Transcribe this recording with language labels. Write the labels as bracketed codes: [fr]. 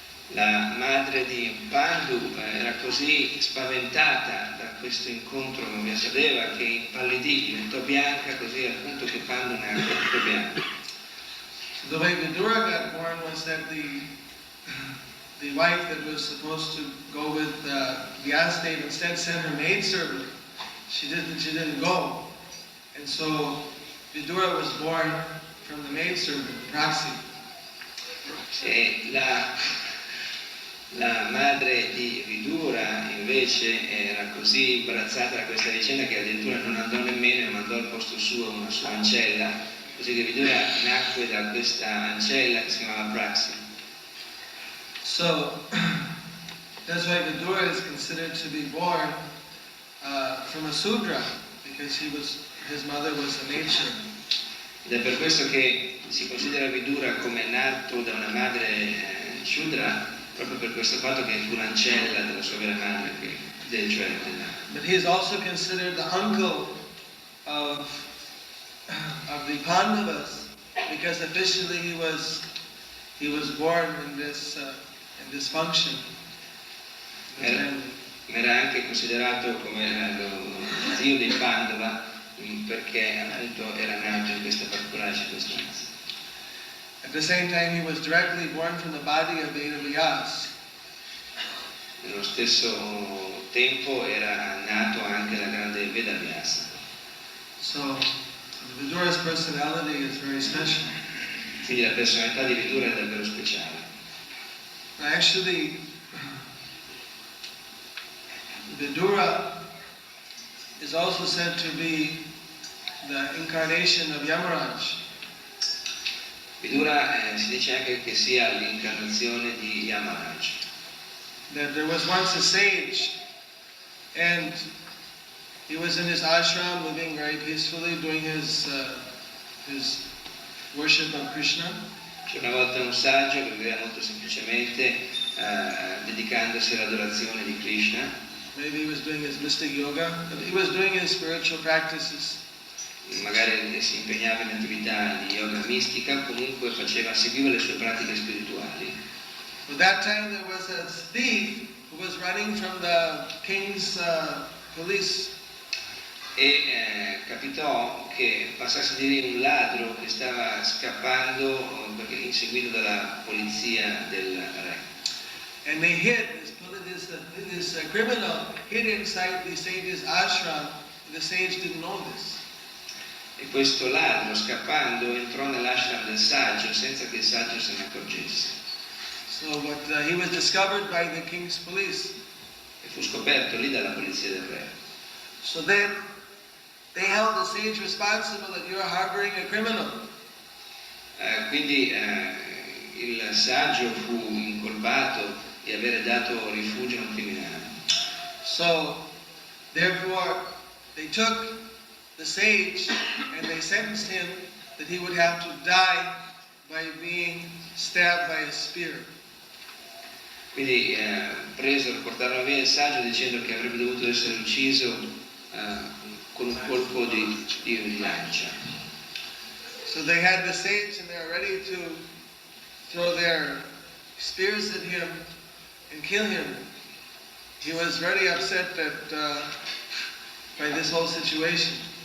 [it] La madre di Pandu era così spaventata da questo incontro con Vyasadeva che impallidì, diventò bianca, così al punto che Pandu nacque tutto bianco. [en] So the way Vidura got born was that the wife that was supposed to go with Vyasadeva instead sent her maidservant. She didn't go, and so Vidura was born from the maidservant, Prasi. [it] E la madre di Vidura invece era così imbarazzata da questa vicenda che addirittura non andò nemmeno e mandò al posto suo una sua ancella, così che Vidura nacque da questa ancella che si chiamava Praxi. [en] So that's why Vidura is considered to be born from a Sudra, because his mother was a maidservant. [it] Ed è per questo che si considera Vidura come nato da una madre Shudra, proprio per questo fatto che fu l'ancella della sua vera madre, [en] But he is also considered the uncle of the Pandavas, because officially he was born in this function. [it] Era anche considerato come lo zio dei Pandava perché appunto era nato in questa particolare circostanza. [en] At the same time, he was directly born from the body of Vedavyas. [it] Nello stesso tempo era nato anche la grande Vedavyasa. [en] So, Vidura's personality is very special. [it] Quindi la personalità di Vidura è davvero speciale. [en] Actually, Vidura is also said to be the incarnation of Yamaraj. [it] Vidura si dice anche che sia l'incarnazione di Yamaraj. [en] That there was once a sage, and he was in his ashram living very peacefully, doing his worship of Krishna. [it] C'è una volta un saggio che viveva molto semplicemente dedicandosi all'adorazione di Krishna. [en] Maybe he was doing his mystic yoga, but he was doing his spiritual practices. [it] Magari si impegnava in attività di yoga mistica, comunque seguiva le sue pratiche spirituali. [en] At that time there was a thief who was running from the king's police. [it] E capitò che passasse di lì un ladro che stava scappando perché inseguito dalla polizia del re. [en] And they hid this criminal hid inside the sage's ashram. The sage didn't know this. [it] E questo ladro, scappando, entrò nell'ashram del saggio senza che il saggio se ne accorgesse. [en] So he was discovered by the king's police. [it] E fu scoperto lì dalla polizia del re. [en] So then they held the sage responsible that you're harboring a criminal. [it] Quindi il saggio fu incolpato di avere dato rifugio a un criminale. [en] So therefore they took the sage and they sentenced him that he would have to die by being stabbed by a spear. [it] Quindi portarono via il saggio dicendo che avrebbe dovuto essere ucciso con un colpo di lancia. [en] So they had the sage and they were ready to throw their spears at him and kill him. He was very upset by this whole situation.